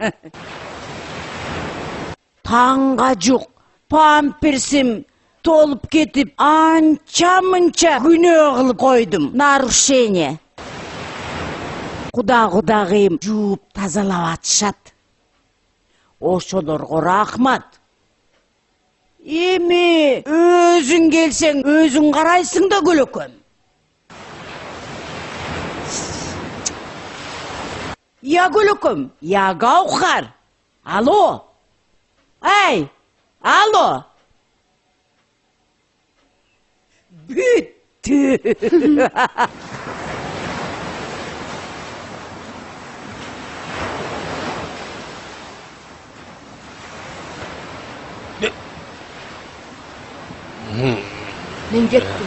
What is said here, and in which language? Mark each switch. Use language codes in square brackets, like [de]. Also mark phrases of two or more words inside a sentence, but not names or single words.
[ky] Таңга жук памперсим толуп кетип, анча-мынча күнөө кылып койдум. Нарушение. Кудагыйым жууп тазалап атышат. Ошолорго рахмат. Эми өзүң келсең, өзүң карайсың да көлөкөм. Я көлөкөм, я Гаухар. Алло. Эй, алло. Бүттү. Мен кеттим.